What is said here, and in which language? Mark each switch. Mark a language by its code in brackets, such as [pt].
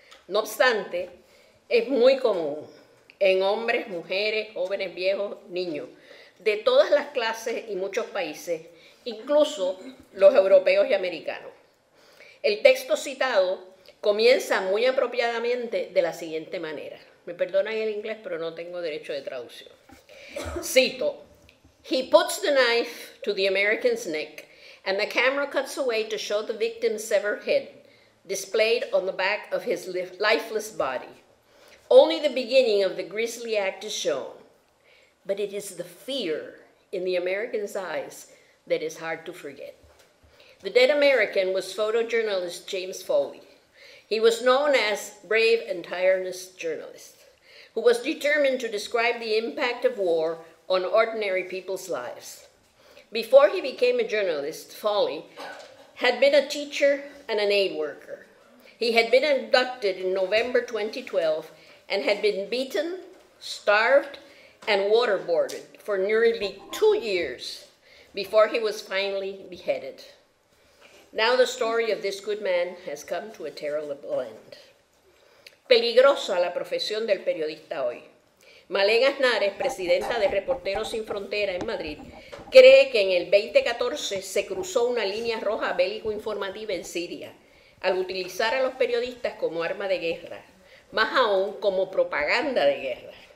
[es] No obstante, es muy común en hombres, mujeres, jóvenes, viejos, niños, de todas las clases y muchos países, incluso los europeos y americanos. El texto citado comienza muy apropiadamente de la siguiente manera. Me perdonan el inglés, pero no tengo derecho de traducción. [en] Cito: He puts the knife to the American's neck, and the camera cuts away to show the victim's severed head, displayed on the back of his lifeless body. Only the beginning of the grisly act is shown, but it is the fear in the American's eyes that is hard to forget. The dead American was photojournalist James Foley. He was known as brave and tireless journalist, who was determined to describe the impact of war on ordinary people's lives. Before he became a journalist, Foley had been a teacher and an aid worker. He had been abducted in November 2012 and had been beaten, starved, and waterboarded for nearly 2 years before he was finally beheaded. Now the story of this good man has come to a terrible end. [es] Peligrosa la profesión del periodista hoy. Malén Aznares, presidenta de Reporteros Sin Frontera en Madrid, cree que en el 2014 se cruzó una línea roja bélico-informativa en Siria, al utilizar a los periodistas como arma de guerra, más aún como propaganda de guerra.